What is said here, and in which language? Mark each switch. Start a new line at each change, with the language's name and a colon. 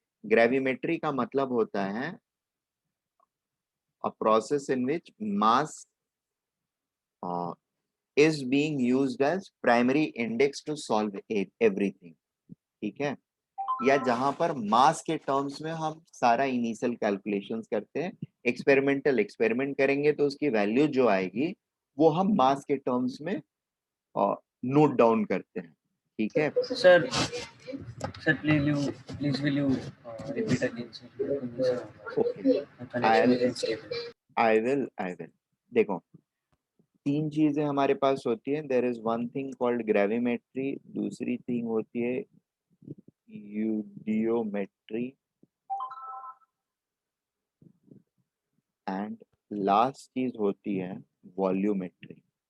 Hindi: Gravimetry का मतलब होता है
English: a process in which mass is being used as primary index to solve everything,
Hindi: ठीक है, या जहां पर मास के टर्म्स में हम सारा इनिशियल कैलकुलेशंस करते हैं। एक्सपेरिमेंट करेंगे तो उसकी वैल्यू जो आएगी वो हम मास के टर्म्स में नोट डाउन करते हैं, ठीक है।
English: Sir, sir, please will you repeat again, sir? Okay, The connection I is unstable.
Hindi: I will देखो, तीन चीजें हमारे पास होती है।
English: there is one thing called gravimetry,
Hindi: दूसरी थिंग होती है यूडियोमेट्री, एंड लास्ट चीज होती है वॉल्यूमेट्री।